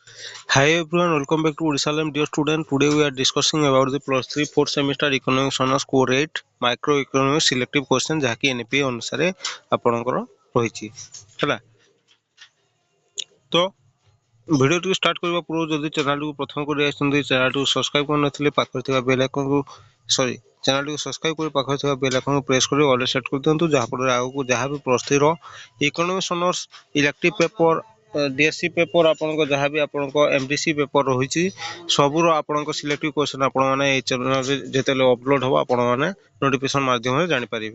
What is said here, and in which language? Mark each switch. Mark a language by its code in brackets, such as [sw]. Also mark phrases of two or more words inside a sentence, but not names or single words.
[en] Hi everyone, welcome back to Urisalem, dear student. Today we are discussing about the plus 3 4th semester economics honors core 8 microeconomics selective question [or] ଯାହାକି NPA ଅନୁସାରେ ଆପଣଙ୍କର ରହିଛି ହେଲା। ତ [en] video start [or] କରିବା ପୂର୍ବରୁ ଯଦି ଚ୍ୟାନେଲଟିକୁ ପ୍ରଥମ କରି ଆସିଛନ୍ତି [en] channel subscribe [or] କରିନଥିଲେ ପାଖରେ ଥିବା [en] bell icon channel subscribe [or] କରି ପାଖରେ ଥିବା [en] bell icon [or] ପ୍ରେସ୍ କରି [en] all set [or] କରିଦିଅନ୍ତୁ, ଯାହାଫଳରେ ଆଗକୁ ଯାହା ବି [en] plus 3 economics honours elective paper DSC paper [or] ଆପଣଙ୍କ ଯାହା ବି ଆପଣଙ୍କ [en] MDC paper [or] ରହିଛି ସବୁର ଆପଣଙ୍କ [en] selective question [or] ଆପଣମାନେ ଏଇ ଚ୍ୟାନେଲରେ ଯେତେବେଳେ ଅପଲୋଡ଼ ହେବ ଆପଣମାନେ ନୋଟିଫିକେସନ୍ ମାଧ୍ୟମରେ ଜାଣିପାରିବେ।